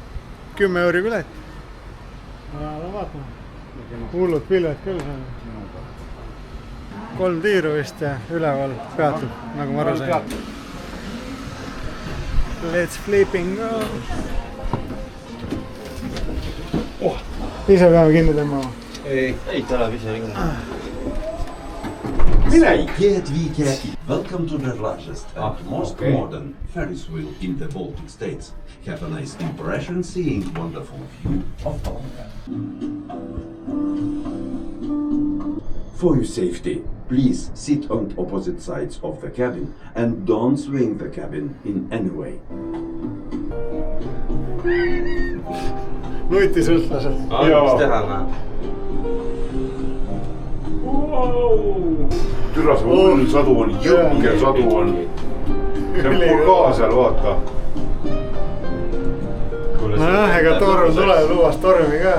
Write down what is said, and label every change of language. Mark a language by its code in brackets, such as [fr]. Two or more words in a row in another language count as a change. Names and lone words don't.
[et] 10 euri pilet. Ja vaatame. Hullud pilved küll seal. 3 tiiru vist ja üleval peatub, nagu ma aru sain. [en] Let's flipping go. [et] Ise peame kinni tõmbama. Ei, ta läheb ise ringi. [en] Welcome to the largest and most modern Ferris wheel in the Baltic States. Have a nice impression seeing wonderful view of Tonga. For your safety, please sit on opposite sides of the cabin and don't swing the cabin in any way. [et] Nutisõltlased. Mis teha, näe? Türa see hull sadu on, jõuge sadu on. See on purgaa seal, vaata. Nojah, ega torm tuleb, lubas tormi ka.